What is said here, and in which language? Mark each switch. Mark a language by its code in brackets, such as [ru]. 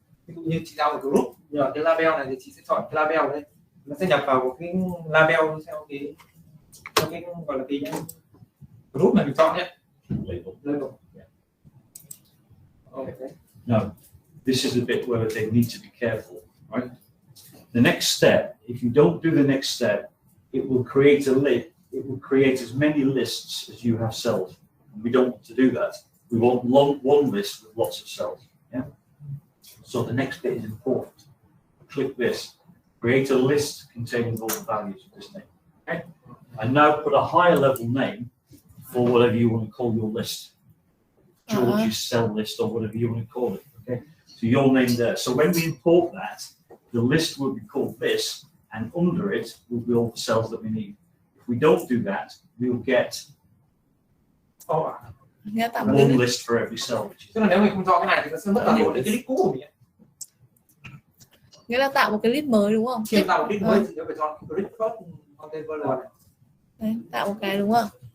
[vi] Ví dụ như chị giao một group, nhờ cái label này thì chị sẽ chọn cái label đây. Nó sẽ nhập vào một cái label theo cái gọi là cái group mà mình chọn nhé. [en] Label. Yeah. Okay. No, this is a bit where they need to be careful, right? The next step, if you don't do the next step, it will create a list. It will create as many lists as you have cells. And we don't want to do that. We want one list with lots of cells. Yeah. So the next bit is important. Click this. Create a list containing all the values of this name. Okay. And now put a higher level name for whatever you want to call your list. George's cell list or whatever you want to call it. Okay. So your name there. So when we import that, the list will be called this, and under it will be all the cells that we need. If we don't do that, we'll get one list for every cell. [vi] Tức là nếu mình không chọn cái này thì nó sẽ mất toàn bộ những cái list cũ của mình. Nghĩa là tạo một cái list mới đúng không? Khi tạo một list mới thì nó phải chọn cái [en] list first content version. [vi] Đấy, tạo một cái đúng không?